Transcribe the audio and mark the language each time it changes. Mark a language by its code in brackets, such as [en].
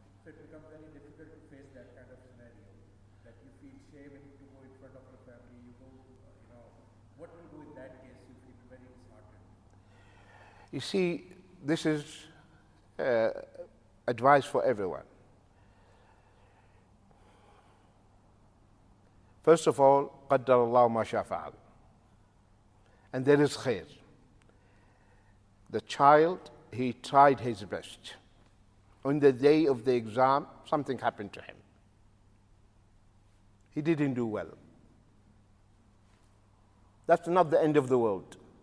[en] So it becomes very difficult to face that kind of scenario. That you feel shame to go in front of your family, you go, what to do in that case, you feel very disheartened. You see, this is advice for everyone. First of all, [ar] قدر الله ما شاء فعل. [en] And there is khair. The child, he tried his best. On the day of the exam, something happened to him. He didn't do well. That's not the end of the world.